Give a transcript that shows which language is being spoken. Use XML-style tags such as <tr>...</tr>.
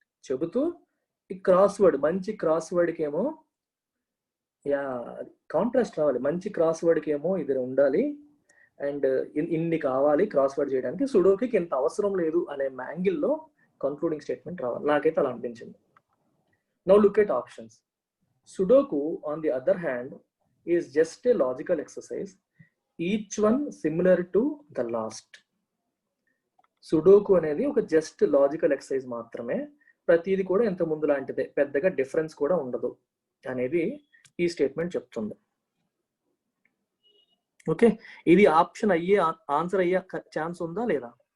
<te>చెబుతూ ఈ cross word, మంచి క్రాస్ వర్డ్కి ఏమో కాంట్రాస్ట్ రావాలి. మంచి క్రాస్ వర్డ్కి ఏమో ఇది ఉండాలి అండ్ ఇన్ని కావాలి క్రాస్ వర్డ్ చేయడానికి, సుడోకుకి ఇంత అవసరం లేదు అనే యాంగిల్లో కన్క్లూడింగ్ స్టేట్మెంట్ రావాలి. నాకైతే అలా అనిపించింది.</te> <en>Now look at options. Sudoku, on the other hand, is just a logical exercise, each one similar to the last.</en> <te>Sudoku అనేది ఒక జస్ట్ లాజికల్ ఎక్సర్సైజ్ మాత్రమే, ప్రతిది కూడా ఎంత ముందు లాంటిదే, పెద్దగా డిఫరెన్స్ కూడా ఉండదు అనేది ఈ స్టేట్మెంట్ చెప్తుంది. ఓకే, ఇది ఆప్షన్ అయ్యే ఆన్సర్ అయ్యే ఛాన్స్ ఉందా లేదా?</te>